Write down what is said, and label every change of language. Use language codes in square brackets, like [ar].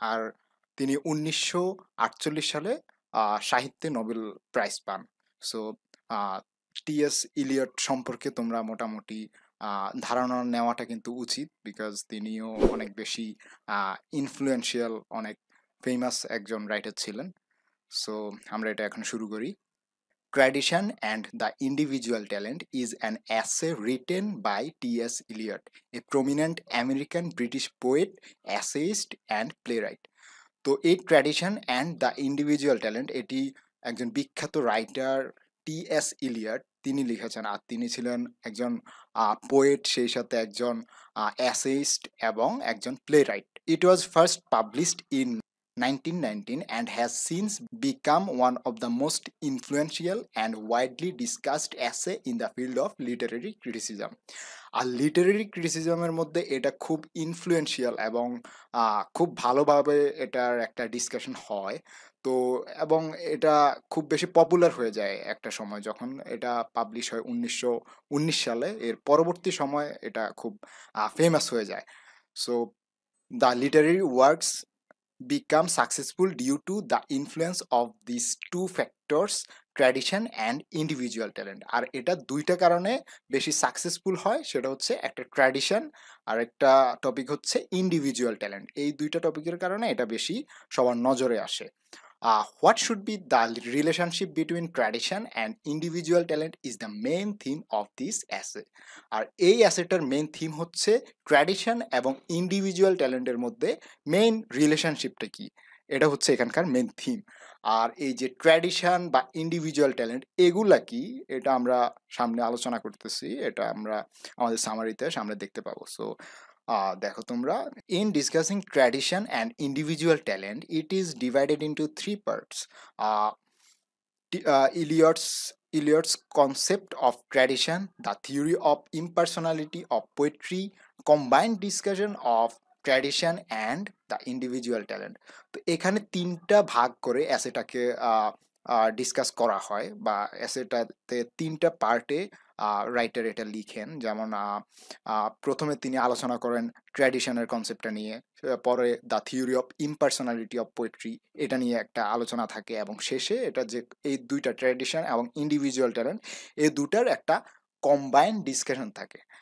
[bn] আর তিনি 1948 সালে সাহিত্যে নোবেল প্রাইজ পান। সো টি এস ইলিয়ট সম্পর্কে তোমরা মোটামুটি ধারণা নেওয়াটা কিন্তু উচিত, বিকজ তিনিও অনেক বেশি ইনফ্লুয়েন্সিয়াল, অনেক ফেমাস একজন রাইটার ছিলেন। সো আমরা এটা এখন শুরু করি। [en] Tradition and the Individual Talent is an essay written by T S Eliot, a prominent American British poet, essayist, and playwright. [bn] তো এই tradition and the individual talent এটি একজন বিখ্যাত রাইটার টি এস ইলিয়ট তিনি লিখেছেন। আর তিনি ছিলেন একজন পোয়েট, সেই সাথে একজন অ্যাসেইস্ট এবং একজন play right. [en] It was first published in 1919 and has since become one of the most influential and widely discussed essay in the field of literary criticism. [bn] আর literary ক্রিটিসিজমের মধ্যে এটা খুব ইনফ্লুয়েন্সিয়াল এবং খুব ভালোভাবে এটার একটা ডিসকাশন হয়। তো এবং এটা খুব বেশি পপুলার হয়ে যায় একটা সময়, যখন এটা পাবলিশ হয় 1919 সালে। এর পরবর্তী সময় এটা খুব ফেমাস হয়ে যায়। [en] So the literary works become successful due to the influence of these two factors, tradition and individual talent. [bn] আর এটা দুইটা কারণে বেশি সাকসেসফুল হয়, সেটা হচ্ছে একটা ট্র্যাডিশন আর একটা টপিক হচ্ছে ইন্ডিভিজুয়াল ট্যালেন্ট। এই দুইটা টপিকের কারণে এটা বেশি সবার নজরে আসে। [en] What should be the relationship between tradition and individual talent is the main theme of this essay. [bn] আর এই অ্যাসেটার মেইন থিম হচ্ছে ট্র্যাডিশন এবং ইন্ডিভিজুয়াল ট্যালেন্টের মধ্যে মেইন রিলেশনশিপটা কি, এটা হচ্ছে এখানকার মেইন থিম। আর এই যে ট্র্যাডিশন বা ইন্ডিভিজুয়াল ট্যালেন্ট এগুলা কি, এটা আমরা সামনে আলোচনা করতেছি, এটা আমরা আমাদের সামারিতে সামনে দেখতে পাবো। [en] so [bn] দেখো তোমরা, [en] In discussing tradition and individual talent it is divided into three parts. Eliot's concept of tradition, the theory of impersonality of poetry, combined discussion of tradition and the individual talent. [bn] তো এখানে তিনটা ভাগ করে অ্যাসেটাকে discuss করা হয়, বা অ্যাসেটাতে তিনটা পার্টে রাইটার এটা লিখেন। যেমন প্রথমে তিনি আলোচনা করেন ট্র্যাডিশনের কনসেপ্টটা নিয়ে, পরে the theory of ইমপার্সোনালিটি of poetry এটা নিয়ে একটা আলোচনা থাকে, এবং শেষে এটা যে এই দুইটা ট্র্যাডিশন এবং ইন্ডিভিজুয়াল ট্যালেন্ট এই দুটার একটা কম্বাইন্ড ডিসকাশন থাকে।